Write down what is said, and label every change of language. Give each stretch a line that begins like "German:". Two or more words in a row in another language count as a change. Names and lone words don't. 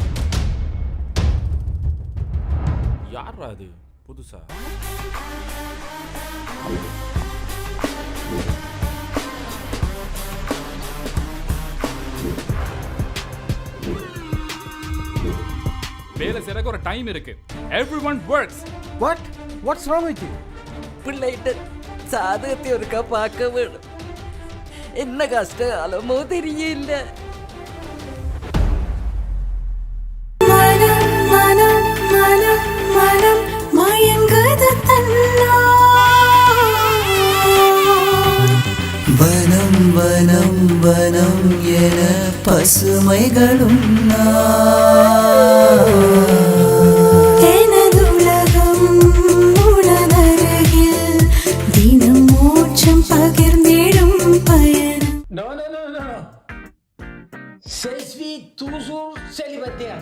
Tamil: யார் அது புதுசா? வேலை செய்யறதுக்கு ஒரு டைம் இருக்கு.
English: Everyone works. What's wrong with you?
Tamil: பிள்ளைகிட்ட சாதகத்தை ஒருக்கா பார்க்க வேணும். என்ன கஷ்டம் அலமோ தெரியல. வனம் வனம் வனம் என பசுமைகளும்
French: Je suis toujours célibataire.